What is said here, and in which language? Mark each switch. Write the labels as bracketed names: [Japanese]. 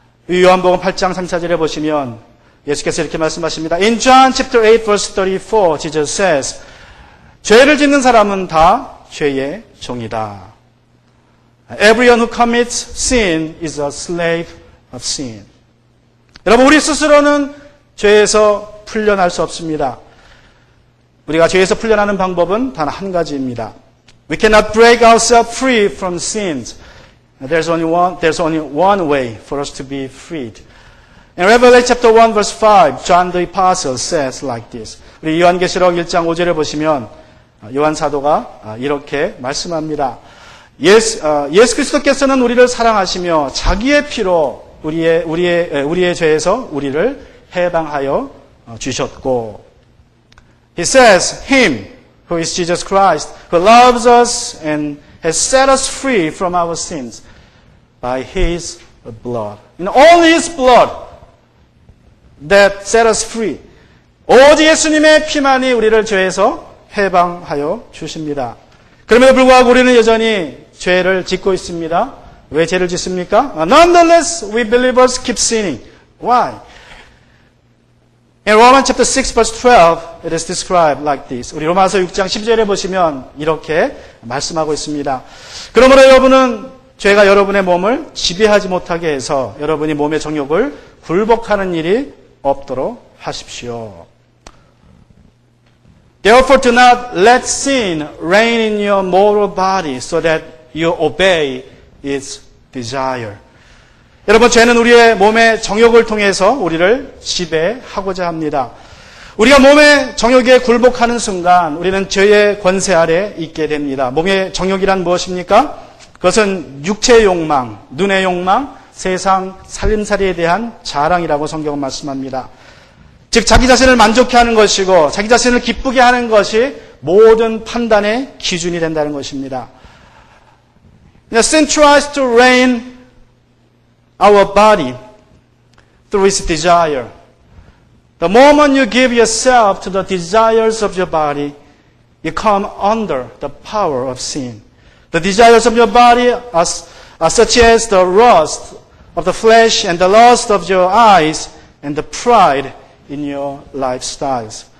[Korean] 요한복음 8장 3-4절에 보시면 예수께서 이렇게 말씀하십니다. [English] In John chapter 8 verse 34 Jesus says, [Korean] 죄를 짓는 사람은 다 죄의 종이다. [English] Everyone who commits sin is a slave of sin. [Korean] 여러분 우리 스스로는 죄에서 풀려날 수 없습니다. 우리가 죄에서 풀려나는 방법은 단 한 가지입니다. [English] We cannot break ourselves free from sins. There's only one way for us to be freed. In Revelation chapter 1 verse 5, John the Apostle says like this. [Korean] 우리 요한계시록 1장 5절에 보시면 요한 사도가 이렇게 말씀합니다. 예수 그리스도께서는 우리를 사랑하시며 자기의 피로 우리의 죄에서 우리를 해방하여 주셨고, [English] He says, Him, who is Jesus Christ, who loves us and has set us free from our sins by His blood. Only His blood that set us free. [Korean] 오직 예수님의 피만이 우리를 죄에서 해방하여 주십니다. 그럼에도 불구하고 우리는 여전히 죄를 짓고 있습니다. 왜 죄를 짓습니까? [English] Nonetheless, we believers keep sinning. Why? In Romans chapter 6 verse 12, it is described like this. [Korean] 우리 로마서 6장 10절에 보시면 이렇게 말씀하고 있습니다. 그러므로 여러분은 죄가 여러분의 몸을 지배하지 못하게 해서 여러분이 몸의 정욕을 굴복하는 일이 없도록 하십시오. [English] Therefore do not let sin reign in your mortal body so that you obey its desire. [Korean] 여러분, 죄는 우리의 몸의 정욕을 통해서 우리를 지배하고자 합니다. 우리가 몸의 정욕에 굴복하는 순간 우리는 죄의 권세 아래 있게 됩니다. 몸의 정욕이란 무엇입니까? 그것은 육체의 욕망, 눈의 욕망, 세상 살림살이에 대한 자랑이라고 성경은 말씀합니다. 즉 자기 자신을 만족해 하는 것이고 자기 자신을 기쁘게 하는 것이 모든 판단의 기준이 된다는 것입니다. [English] Sin tries to reign our body through its desire. The moment you give yourself to the desires of your body, you come under the power of sin. The desires of your body are such as the lust of the flesh and the lust of your eyes and the pride in your lifestyles.